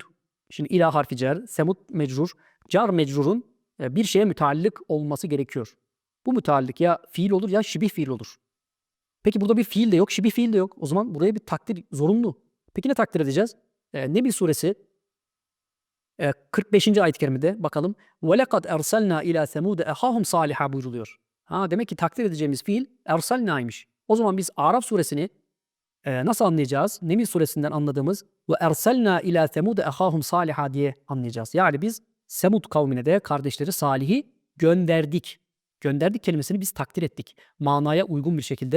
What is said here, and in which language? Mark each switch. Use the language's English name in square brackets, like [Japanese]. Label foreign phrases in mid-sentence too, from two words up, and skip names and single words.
[Turkish] Şimdi ila harfi cer, Semud mecrur. Car mecrurun bir şeye müteallık olması gerekiyor. Bu müteallık ya fiil olur ya şibih fiil olur. Peki burada bir fiil de yok, şibih fiil de yok. O zaman buraya bir takdir zorunlu. Peki ne takdir edeceğiz? Nebil suresi 45. ayet-i kerimede bakalım. [Arabic] وَلَقَدْ اَرْسَلْنَا اِلَى ثَمُودَ اَخَاهُمْ صَالِحًا buyruluyor. [Turkish] Demek ki takdir edeceğimiz fiil ersalna'ymış. O zaman biz Araf suresini nasıl anlayacağız? Neml suresinden anladığımız [Arabic] وأرسلنا إلى ثمود أخاهم صالحا [Turkish] diye anlayacağız. Yani biz Semud kavmine de kardeşleri Salih'i gönderdik. Gönderdik kelimesini biz takdir ettik. Manaya uygun bir şekilde.